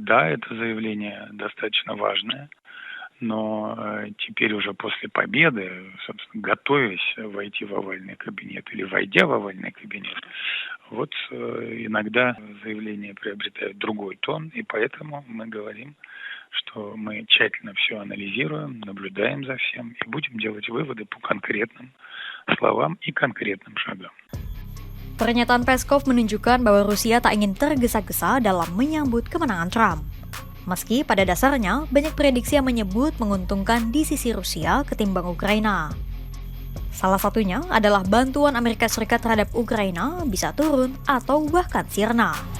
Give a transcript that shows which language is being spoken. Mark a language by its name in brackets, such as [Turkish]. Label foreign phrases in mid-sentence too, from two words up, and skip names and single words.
[Russian] Да, это заявление достаточно важное, но теперь уже после победы, собственно, готовясь войти в овальный кабинет или войдя в овальный кабинет, иногда заявления приобретают другой тон, и поэтому мы говорим, что мы тщательно все анализируем, наблюдаем за всем и будем делать выводы по конкретным словам и конкретным шагам. [Indonesian] Pernyataan Peskov menunjukkan bahwa Rusia tak ingin tergesa-gesa dalam menyambut kemenangan Trump. Meski pada dasarnya banyak prediksi yang menyebut menguntungkan di sisi Rusia ketimbang Ukraina. Salah satunya adalah bantuan Amerika Serikat terhadap Ukraina bisa turun atau bahkan sirna.